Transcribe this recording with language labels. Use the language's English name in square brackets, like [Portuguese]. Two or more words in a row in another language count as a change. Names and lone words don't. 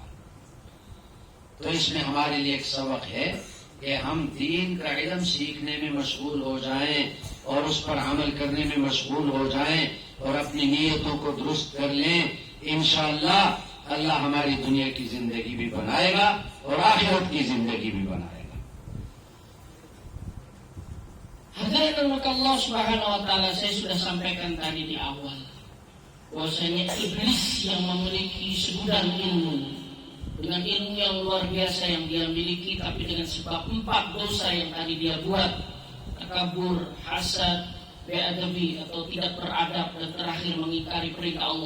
[Urdu] تو اس میں ہمارے لیے ایک سبق ہے کہ ہم دین کا علم سیکھنے میں مشغول ہو جائیں اور اس پر عمل کرنے میں مشغول ہو جائیں اور اپنی نیتوں کو درست کر لیں. انشاءاللہ اللہ ہماری دنیا کی زندگی بھی بنائے گا اور آخرت کی زندگی بھی بنائے گا. [Indonesian] Hadirin [Arabic] الله سبحانه وتعالى, [Indonesian] saya sudah sampaikan tadi di awal bahwasanya iblis yang memiliki segudang ilmu, dengan ilmu yang luar biasa yang dia miliki, tapi dengan sebab 4 dosa yang tadi dia buat, takabur, hasad, be'adabi atau tidak beradab, dan terakhir mengingkari perintah Allah.